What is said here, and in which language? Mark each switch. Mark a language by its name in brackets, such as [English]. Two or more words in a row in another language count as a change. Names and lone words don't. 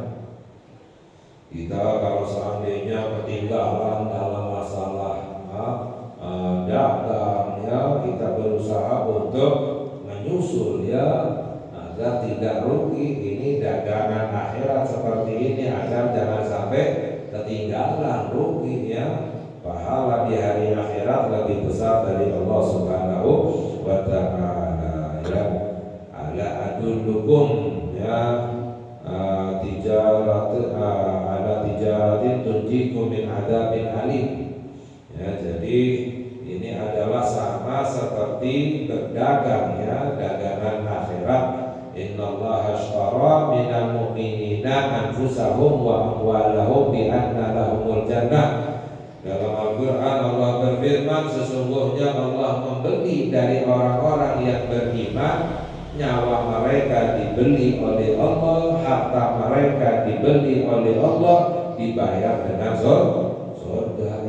[Indonesian] Kita kalau seandainya ketinggalan dalam masalah dagang ya, kita berusaha untuk menyusul ya agar tidak rugi. Ini dagangan akhirat seperti ini agar jangan sampai ketinggalan rugi ya. Pahala di hari akhirat lebih besar dari Allah [Arabic] سبحانه وتعالى [Indonesian] ya. [Arabic] ألا أدلكم يا تجارة تنجيكم من عذاب أليم. [Indonesian] Ya, jadi ini adalah sama seperti berdagang ya, dagangan akhirat. [Arabic] إن الله اشترى من المؤمنين أنفسهم وأموالهم بأن لهم الجنة. [Indonesian] Dalam Al-Quran Allah berfirman, sesungguhnya Allah membeli dari orang-orang yang beriman, nyawa mereka dibeli oleh Allah, harta mereka dibeli oleh Allah, dibayar dengan surga.